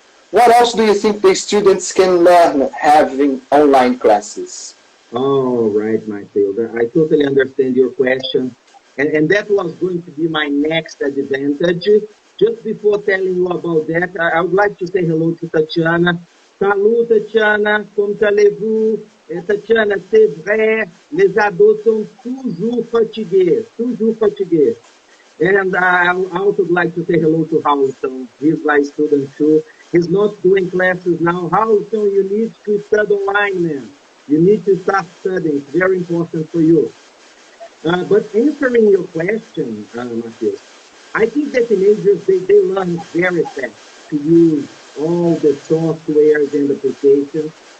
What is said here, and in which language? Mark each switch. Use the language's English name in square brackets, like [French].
[English] What else do you think the students can learn having online classes? All right, Matheus. I totally understand your question. And that was going to be my next advantage. Just before telling you about that, I would like to say hello to Tatiana. [French] Salut, Tatiana, comment allez-vous? Tatiana, c'est vrai, les ados sont toujours fatigués, toujours fatigués. [English] And I also would like to say hello to Howlton. He's my student too. He's not doing classes now. Howlton, you need to study online, man. You need to start studying. It's very important for you. But answering your question, Matheus, I think that teenagers, they learn very fast to use all the softwares and applications.